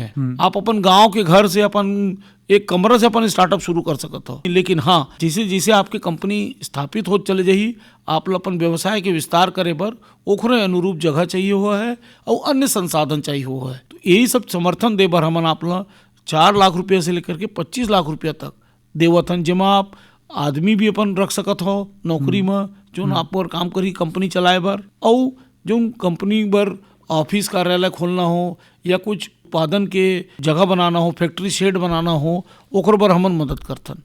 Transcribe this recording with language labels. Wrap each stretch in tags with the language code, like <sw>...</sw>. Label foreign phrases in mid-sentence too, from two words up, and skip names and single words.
<hne>आप अपन गांव के घर से अपन एक कमरा से अपन स्टार्टअप शुरू कर सकते हो, लेकिन हाँ जैसे जैसे आपकी कंपनी स्थापित हो चले जाही, आप अपन व्यवसाय के विस्तार करे पर ओखरे अनुरूप जगह चाहिए हुआ है और अन्य संसाधन चाहिए हुआ है। तो यही सब समर्थन दे बर हमन आप 4 लाख रुपया से लेकर के 25 लाख रुपया तक देवथन, जेमा आप आदमी भी अपन रख सकत हो नौकरी में जो आप पर काम करी कंपनी चलाए बर, और जो कंपनी बर ऑफिस कार्यालय खोलना हो या कुछ उत्पादन के जगह बनाना हो,</hne> <en>factory shed</en> <hne>बनाना हो, ओकर बर हमन मदद करथन।</hne>